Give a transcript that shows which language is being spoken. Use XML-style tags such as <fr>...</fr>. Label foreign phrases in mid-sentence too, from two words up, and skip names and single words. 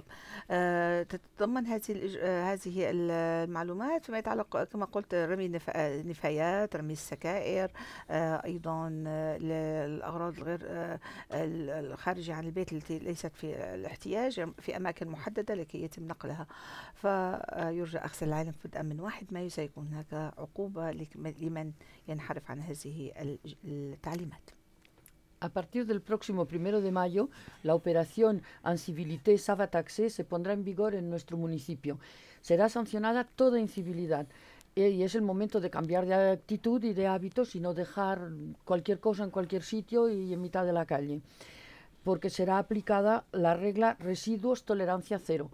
<ar>تتضمن هذه المعلومات فيما يتعلق كما قلت رمي النفايات، رمي السكائر، أيضا الأغراض الغير الخارجة عن البيت التي ليست في الاحتياج في أماكن محددة لكي يتم نقلها. فيرجى أخذ العلم بدءا من 1 مايو سيكون هناك عقوبة لمن ينحرف عن هذه التعليمات.</ar> <es>A partir del próximo 1 de mayo, la operación Incivilité Ça va taxer se pondrá en vigor en nuestro municipio. Será sancionada toda incivilidad y es el momento de cambiar de actitud y de hábitos y no dejar cualquier cosa en cualquier sitio y en mitad de la calle, porque será aplicada la regla residuos tolerancia cero.</es>